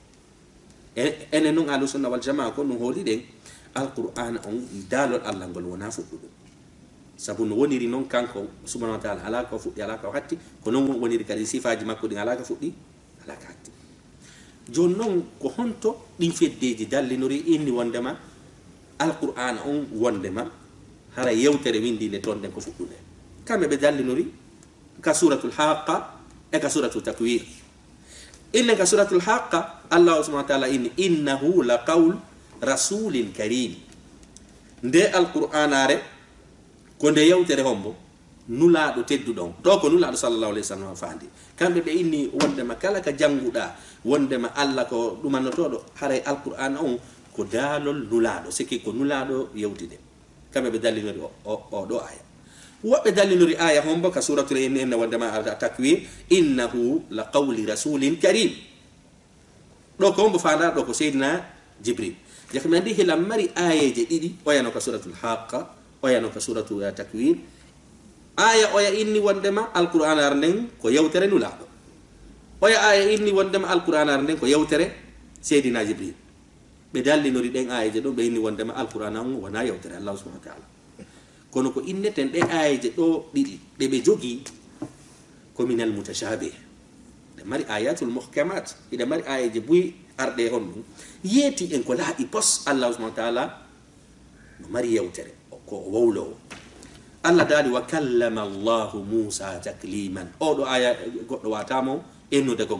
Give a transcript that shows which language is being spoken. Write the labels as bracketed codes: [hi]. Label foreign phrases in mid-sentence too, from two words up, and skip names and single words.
[ff] enen noon [ar] أهل السنة والجماعة [ff] ko ɗum hooliɗen alqur'ana on daalol Allah ngol wona fuɗɗuɗum sabu no woniri noon kanko [ar] سبحانه وتعالى [ff] ala ko fuɗɗi ala ko hatti ko noon woniri kadi sifaji makko ɗin ala ko fuɗɗi ala ko hatti joni noon ko honto ɗin feddeji dallinori inni wondema alqur'ana on wondema hara yewtere windinde toon nden ko fuɗɗude kamɓe ɓe dallinori ka [ar] سورة الحاقة [ff] e ka [ar] سورة التكوير [ff] innen ka [ar] سورة الحاقة [ff] Allah [ar] سبحانه وتعالى [ff] inni innahu [ar] لقول رسول كريم [ff] nde alqur'anare ko nde yewtere hombo nulaaɗo tedduɗon ɗo ko nulaaɗo [ar] صلى الله عليه وسلم [ff] faandi kamɓe ɓe inni wondema kala ka jannguɗa wondema Allah ko ɗumannotoɗo haray alqur'an on ko daalol nulaaɗo sikki ko nulaaɗo yewtide kamɓe ɓe dallinori o ɗo aya woɓɓe dallinori aya hombo ka suratul enne wondema takwir [ar] إنه لقول رسول كريم [ff] ɗo ko hombo faanda ɗo ko seydina jibril jakami andi hilam mari ayeje ɗiɗi oyano ka suratul haqqa oyano ka suratul takwir aya oya inni wondema alqur'an ar nden ko yewtere nulaaɗo oya aya inni wondema alqur'an ar nden ko yewtere seydina jibril ɓe dallinori ɗen ayaje ɗo ɓe inni wondema alqur'an on wona yewtere Allah [ar] سبحانه وتعالى [ff] kono ko inneten ɗe ayaje ɗo ɗiɗi ɗe ɓe jogi ko [ar] من المتشابه [ff] ɗe mari [ar] آيات المحكمات [ff] iɗe mari ayaje buyi arɗe hon ɗum yeeti en ko laaɓi pos Allah [ar] سبحانه وتعالى [ff] no mari yewtere ko wowlowo Allah daali [ar] وكلم الله موسى تكليما [ff] oɗo aya goɗɗo watamo ennude ko